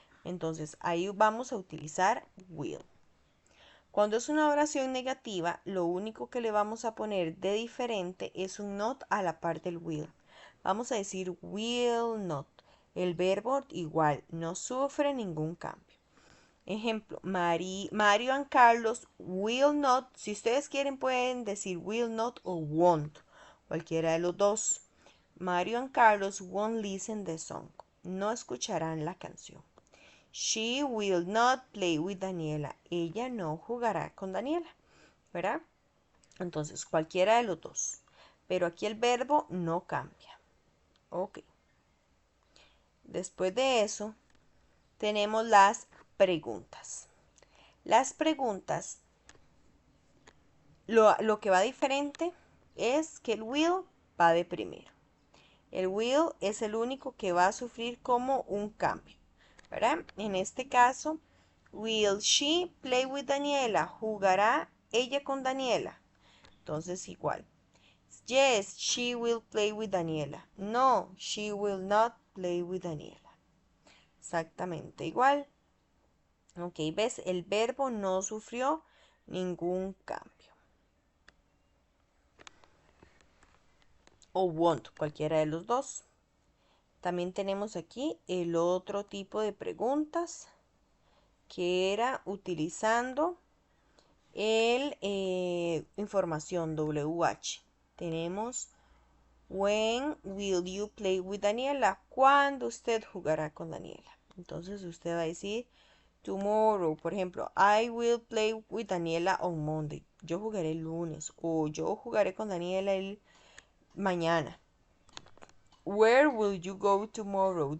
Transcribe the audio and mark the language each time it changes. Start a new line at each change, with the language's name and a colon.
Spanish: Entonces, ahí vamos a utilizar will. Cuando es una oración negativa, lo único que le vamos a poner de diferente es un not a la par del will. Vamos a decir will not. El verbo igual, no sufre ningún cambio. Ejemplo,
English: Mario and Carlos will not.
Spanish: Si ustedes quieren pueden decir will not o won't, cualquiera de los dos.
English: Mario and Carlos won't listen the song.
Spanish: No escucharán la canción.
English: She will not play with Daniela.
Spanish: Ella no jugará con Daniela, ¿verdad? Entonces, cualquiera de los dos. Pero aquí el verbo no cambia. Ok. Después de eso, tenemos las preguntas. Las preguntas, lo que va diferente es que el will va de primero. El will es el único que va a sufrir como un cambio, ¿verdad? En este caso,
English: will she play with Daniela?
Spanish: ¿Jugará ella con Daniela? Entonces igual.
English: Yes, she will play with Daniela. No, she will not play with Daniela.
Spanish: Exactamente igual. Ok, ¿ves? El verbo no sufrió ningún cambio. O won't, cualquiera de los dos. También tenemos aquí el otro tipo de preguntas que era utilizando el información WH. Tenemos
English: when will you play with Daniela?
Spanish: ¿Cuándo usted jugará con Daniela? Entonces usted va a decir tomorrow, por ejemplo,
English: I will play with Daniela on Monday.
Spanish: Yo jugaré el lunes o yo jugaré con Daniela el mañana.
English: Where will you go tomorrow?